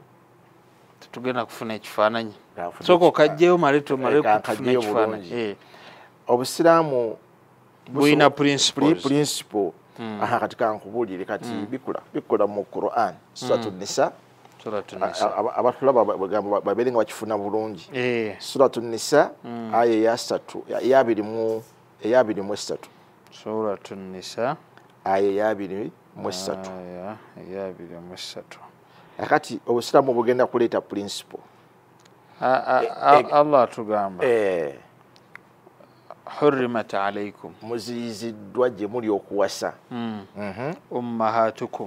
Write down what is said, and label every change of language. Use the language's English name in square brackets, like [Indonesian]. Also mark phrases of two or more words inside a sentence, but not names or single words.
[Ganda] Tetugenda kufuna ekifaananyi sooka okajjeyo male kufuna ekifaananyi. Obusiraamu bulina principle. Kati kankubuulire kati bikola mu Quran Suratu Nisa. Abatulaba babeere nga bakifuna bulungi. Suratu Nisa aya eya 23. Suratu Nisa aya eya 23. Akati obusiraamu bugenda kuleeta principle. Allah atugamba [Arabic] حرمت عليكم, [Ganda] muziyiziddwa gye muli okuwasa ummahatukum,